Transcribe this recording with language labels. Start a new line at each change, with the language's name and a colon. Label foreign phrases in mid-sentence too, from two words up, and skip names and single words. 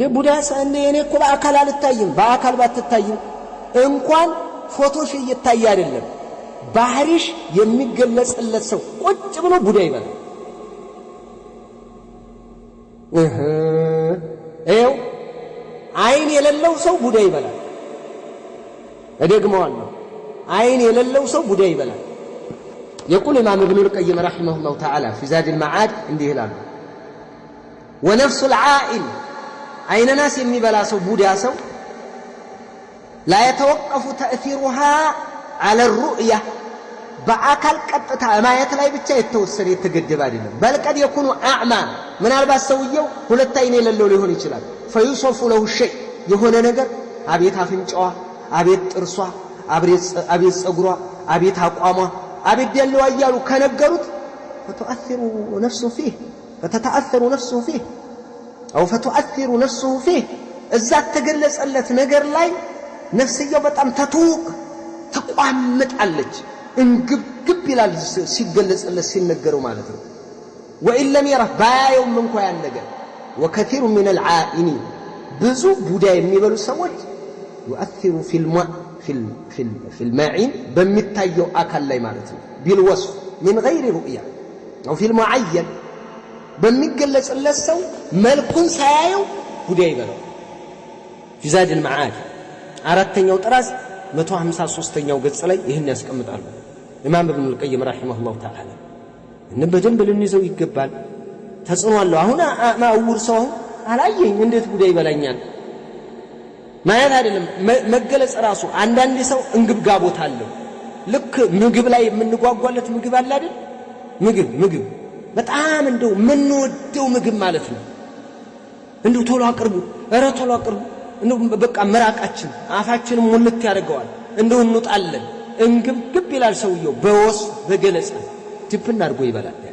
Amharic: ቡዳ እኔ እኮ በአካል አልታይም። በአካል ባትታይም እንኳን ፎቶሽ እየታየ አይደለም ባህሪሽ የሚገለጽለት ሰው ቁጭ ብሎ ቡዳ ይበላል። ይኸው አይን የሌለው ሰው ቡዳ ይበላል። እደግመዋለሁ፣ አይን የሌለው ሰው ቡዳ ይበላል።
Arabic: يقول الإمام ابن القيم رحمه الله تعالى في زاد المعاد
Amharic: እንዲህ ይላሉ
Arabic: ونفس العائن عين الناس
Amharic: የሚበላ ሰው ቡዳ ሰው
Arabic: لا يتوقف تأثيرها على الرؤية
Amharic: በአካል ቀጥታ ማየት ላይ ብቻ የተወሰነ የተገደበ አይደለም።
Arabic: بل قد يكون أعمى
Amharic: ምናልባት ሰውየው ሁለት አይን የሌለው ሊሆን ይችላል።
Arabic: فيوصف له الشيء
Amharic: የሆነ ነገር አቤት አፍንጫዋ፣ አቤት ጥርሷ፣ አቤት ፀጉሯ፣ አቤት አቋሟ፣ አቤት ደለዋ እያሉ ከነገሩት فتؤثر
Arabic: نفسه فيه أو فتؤثر نفسه فيه
Amharic: እዛ ተገለጸለት ነገር ላይ ነፍስየው በጣም ተቋምጣለች፣ እንግብግብ ይላል ሲገለጽለት ሲነገረው ማለት ነው።
Arabic: وإن لم يره
Amharic: ባያየውም እንኳን ያን ነገር
Arabic: وكثير من العائنين
Amharic: ብዙ ቡዳ የሚበሉ ሰዎች
Arabic: يؤثر في الماعين
Amharic: በሚታየው አካል ላይ ማለት ነው بالوصف
Arabic: من غير رؤية أو في المعين
Amharic: በሚገለጽለት ሰው መልኩን ሳያየው ቡዳ ይበላል። في زاد المعاد አራተኛው ጥራዝ 153ኛው ገጽ ላይ ይህን ያስቀምጣሉ ኢማም ኢብኑ القيم
Arabic: رحمه الله تعالى።
Amharic: በደንብ ልንይዘው ይገባል። ተጽዕኖ አለው። አሁን ማውር ሰው አላየኝ እንዴት ቡዳ ይበላኛል ማለት አይደለም። መገለጽ ራሱ አንዳንድ ሰው እንግብጋቦት አለው። ልክ ምግብ ላይ የምንጓጓለት ምግብ አለ አይደል? ምግብ በጣም እንደው የምንወደው ምግብ ማለት ነው። እንደው ቶሎ አቅርቡ እንደው በቃ መራቃችን አፋችንን ሙልት ያደርገዋል። እንደው እንውጣለን። እንግብግብ ይላል ሰውየው በወስ በገለጻ ድብን አድርጎ ይበላል።